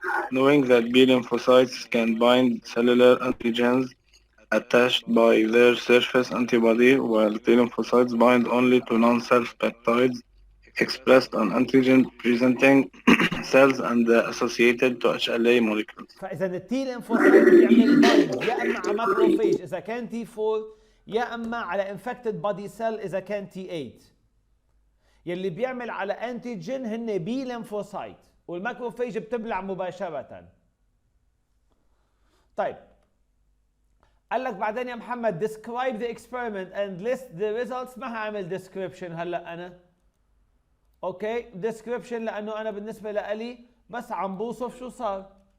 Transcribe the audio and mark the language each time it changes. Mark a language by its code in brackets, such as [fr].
[en] Knowing that B lymphocytes can bind cellular antigens attached by their surface antibody, while T lymphocytes bind only to non-self peptides expressed on antigen-presenting cells and associated to HLA molecules. [ar] فاذا التي ليمفوسايت بيعمل بايند يا اما على ماكروفيج اذا كان تي 4 يا اما على انفكتد بودي سيل اذا كان تي 8. يلي بيعمل على انتيجين هن بي ليمفوسايت والماكروفيج بتبلع مباشره. طيب قال لك بعدين يا محمد [en] describe the experiment and list the results. [ar] ما هعمل description هلا انا، اوكي description لانه انا بالنسبه لي بس عم بوصف شو صار.